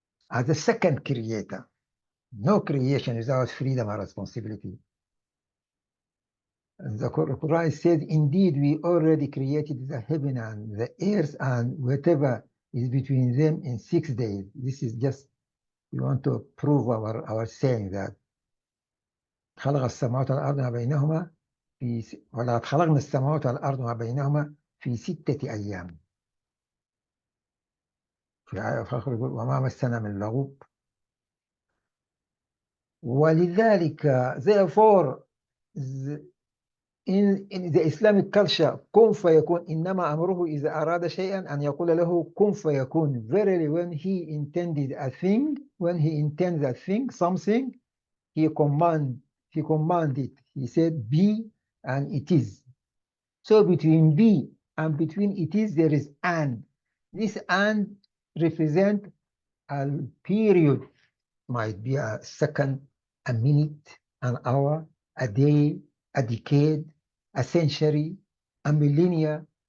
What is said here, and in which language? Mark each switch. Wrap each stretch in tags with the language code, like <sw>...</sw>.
<en>As the second creator, no creation without freedom and responsibility. The Quran says, indeed, we already created the heaven and the earth and whatever is between them in 6 days. This is just, we want to prove our saying that</en> <ar>خلق السماوات والأرض ما بينهما ولقد خلقنا السماوات والأرض ما بينهما في 6 أيام. في آية أخرى يقول وما مسنا من لغوب. ولذلك</ar> <en>therefore in the Islamic culture,</en> <ar>كن فيكون, إنما أمره إذا أراد شيئا أن يقول له كن فيكون.</ar> <en>Verily, when he intended a thing, when he intends a thing, something, he commanded. He said be, and it is. So between be and between it is, there is and. This and represent a period, might be a second, a minute, an hour, a day, a decade, a century, a millennia.</en>